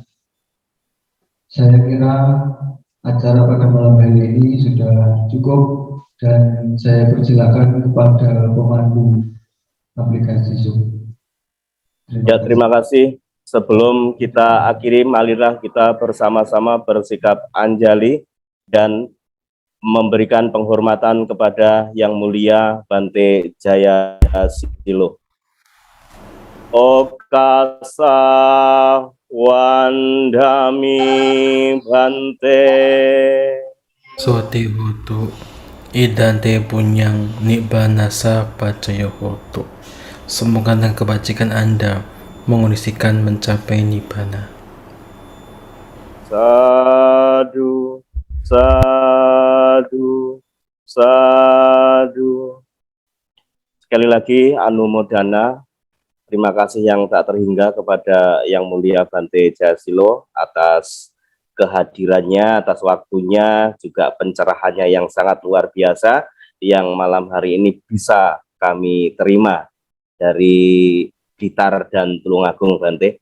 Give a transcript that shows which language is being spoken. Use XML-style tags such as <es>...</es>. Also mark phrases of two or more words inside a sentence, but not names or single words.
<id>Saya kira acara pada malam hari ini sudah cukup dan saya persilakan kepada pemandu aplikasi Zoom. Ya, terima kasih. Sebelum kita akhiri, marilah kita bersama-sama bersikap anjali dan memberikan penghormatan kepada Yang Mulia Bante Jayasilo.</id> <pi>Okasa wandami Bante. Sote hotu idante punyang nibbanasa pacaya hotu.</pi> <id>Semoga dengan kebajikan Anda mengondisikan mencapai nibbana.</id> <pi>Sadu, sadu, sadu.</pi> <id>Sekali lagi anumodana. Terima kasih yang tak terhingga kepada Yang Mulia Bante Jayasilo atas kehadirannya, atas waktunya, juga pencerahannya yang sangat luar biasa yang malam hari ini bisa kami terima dari Blitar dan Tulungagung, Bante.</id>